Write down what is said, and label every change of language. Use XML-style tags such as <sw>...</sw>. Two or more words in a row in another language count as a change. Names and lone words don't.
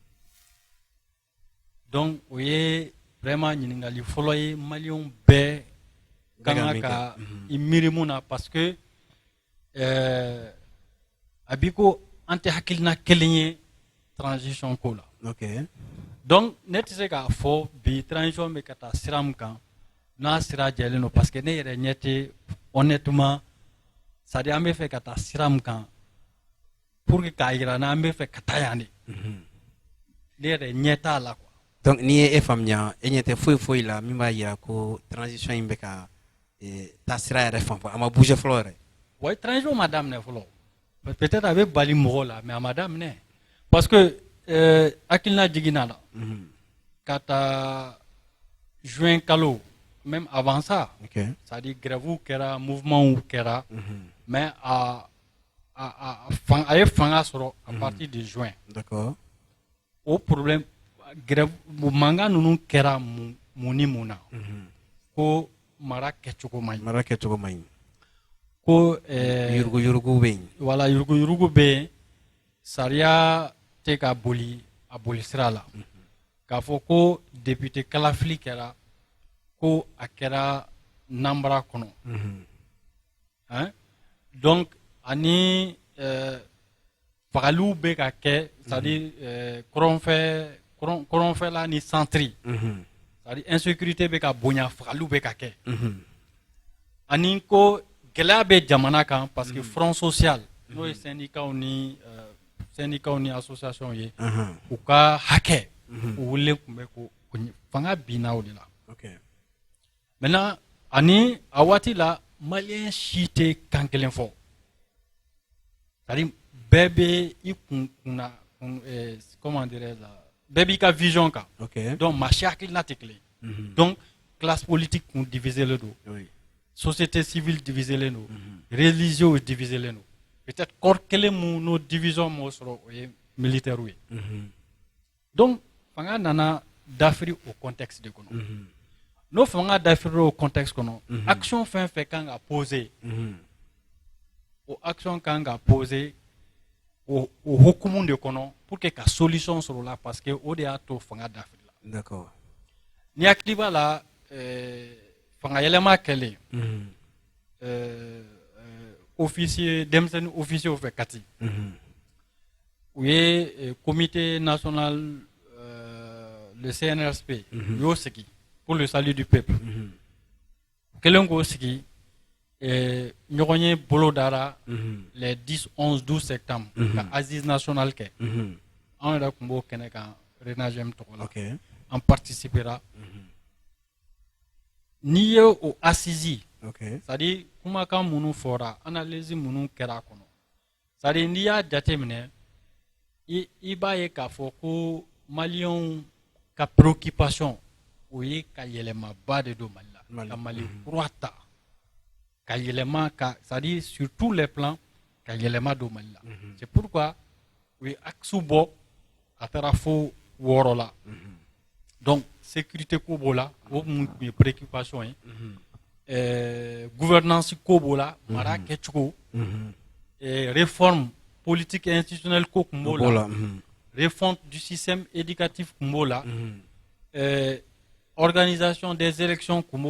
<bm>Donc o ye vraiment ɲininkali fɔlɔ ye maliyɛnw bɛɛ kan ka i miiri mun na</bm> <fr>parce que</fr> <bm>a bi ko an tɛ hakilina kelen ye transition ko la. Okay. Donc ne tɛ se k'a fɔ bi transition bɛ ka taa sira min kan n'a sira jɛlen don parce que ne yɛrɛ ɲɛ tɛ</bm> <fr>honnêtement c'est à dire</fr> <bm>an bɛ fɛ ka taa sira min kan</bm> <fr>pour que</fr> <bm>k'a yira n'an bɛ fɛ ka taa yan de ne yɛrɛ ɲɛ t'a la quoi. Donc n'i ye e faamuya e ɲɛ tɛ foyi la min b'a yira ko transition in bɛ ka taa sira yɛrɛ fan fɛ a ma bouger fɔlɔ yɛrɛ. Ouais, transition ma daminɛ fɔlɔ peut-être a bɛ bali mɔgɔw la mais a ma daminɛ</bm> <fr>parce que</fr> <bm>hakilina jiginna la ka taa juin kalo</bm> <fr>même avant ça c'est-à-dire grève</fr> <bm>kɛra mouvement kɛra mais a ye fanga sɔrɔ</bm> <fr>à partir de juin.</fr> <bm>D'accord. O</bm> <fr>problème grève</fr> <bm>mankan ninnu kɛra mun ni mun na ko mara kɛcogo man ɲi ko yurugu bɛ yen voilà yurugu bɛ yen sariya tɛ ka boli a boli sira la k'a fɔ ko député kalafili kɛra ko a kɛra nanbara kɔnɔ donc ani fagaliw bɛ ka kɛ</bm> <fr>c'est à dire</fr> <bm>kɔrɔnfɛla ni centre</bm> <fr>c'est à dire insécurité</fr> <bm>bɛ ka bonya fagaliw bɛ ka kɛ ani ko gɛlɛya bɛ jamana kan</bm> <fr>parce que front social</fr> <bm>n'o ye syndicats ni associations ye u ka hakɛ u wililen tun bɛ ko fanga binna o de la. Maintenant ani a waati la maliyɛn si tɛ kan kelen fɔ</bm> <fr>c'est à dire</fr> <bm>bɛɛ bɛ i kunna</bm> <fr>comment dirais je</fr> <bm>bɛɛ b'i ka vision kan donc maa si hakilina tɛ kelen</bm> <fr>donc classe politique</fr> <bm>kun diviselen don</bm> <fr>société civile</fr> <bm>diviselen don religieux diviselen don</bm> <fr>peut-être corps</fr> <bm>kelen mun n'o division m'o sɔrɔ o ye militaires ye donc fanga nana dafiri o contexte de kɔnɔ n'o fanga dafiri o contexte kɔnɔ action fɛn fɛn kan ka poser o action kan ka poser o hukumu de kɔnɔ</bm> <fr>pour que</fr> <bm>ka solution sɔrɔ la parce que o de y'a to fanga dafiri la. D'accord. Ni hakili b'a la fanga yɛlɛma kɛlen officier denmisɛnnin officier fɛ Kati u ye</bm> <fr>comité national le CNRSP</fr> <bm>u y'o sigi</bm> <fr>pour le salut du peuple</fr> <bm>kelen k'o sigi ɲɔgɔn ye bolo dara</bm> <fr>les 10, 11, 12 septembre</fr> <bm>ka</bm> <fr>assise national</fr> <bm>kɛ an yɛrɛ tun b'o kɛnɛ kan RENAGEM tɔgɔ la an participera n'i ye o assise</bm> <fr>c'est-à-dire</fr> <bm>kumakan minnu fɔra analyse minnu kɛra a kɔnɔ</bm> <fr>c'est-à-dire</fr> <bm>n'i y'a jateminɛ i b'a ye k'a fɔ ko maliyɛnw ka préoccupation o ye ka yɛlɛmaba de don Mali la ka Mali kura ta ka yɛlɛma ka</bm> <fr>c'est-à-dire sur tous les plans</fr> <bm>ka yɛlɛma don Mali la</bm> <fr>c'est pourquoi</fr> <bm>u ye axe bɔ a taara fo 6 la</bm> <fr>donc sécurité</fr> <bm>ko b'o la o mun tun ye préoccupation ye gouvernance ko b'o la mara kɛcogo</bm> <fr>réforme politique et institutionnelle</fr> <bm>ko tun b'o la</bm> <fr>réforme du système éducatif</fr> <bm>tun b'o la</bm> <fr>organisation des élections</fr> <bm>tun</bm>